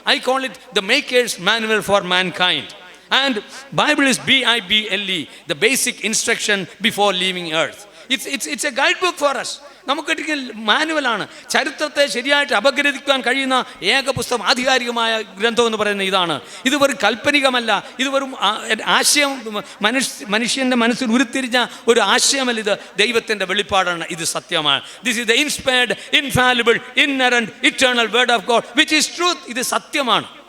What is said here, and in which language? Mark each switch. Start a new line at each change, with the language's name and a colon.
English: I call it the maker's manual for mankind. And Bible is BIBLE, the basic instruction before leaving earth. It's a guidebook for us.
Malayalam: നമുക്കൊരിക്കൽ മാനുവലാണ്. ചരിത്രത്തെ ശരിയായിട്ട് അപഗ്രഥിക്കാൻ കഴിയുന്ന ഏക പുസ്തകം, ആധികാരികമായ ഗ്രന്ഥം എന്ന് പറയുന്നത് ഇതാണ്. ഇത് വെറും കാൽപ്പനികമല്ല, ഇത് വെറും ആശയം, മനുഷ്യൻ്റെ മനസ്സിൽ ഉരുത്തിരിഞ്ഞ ഒരു ആശയമല്ല. ഇത് ദൈവത്തിൻ്റെ വെളിപ്പാടാണ്. ഇത് സത്യമാണ്.
English: This is the inspired, infallible, inerrant, eternal word of God which is truth.
Malayalam: ഇത് സത്യമാണ്.